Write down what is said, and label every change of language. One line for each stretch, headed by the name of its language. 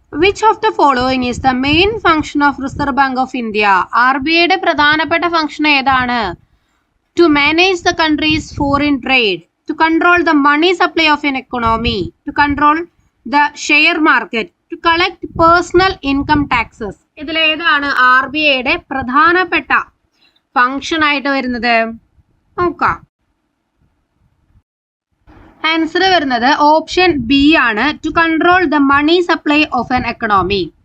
English: Which of the following is the main function of Reserve Bank of India?
Malayalam: RBIയുടെ പ്രധാനപ്പെട്ട function ഏതാണ്?
English: To manage the country's foreign trade, to control the money supply of an economy, to control the share market, to collect personal income taxes.
Malayalam: ഇതിലേതാണ് RBIയുടെ പ്രധാനപ്പെട്ട function ആയിട്ട് വരുന്നത്? നോക്കാം. Answer വരുന്നത് option B ആണ്.
English: To control the money supply of an economy.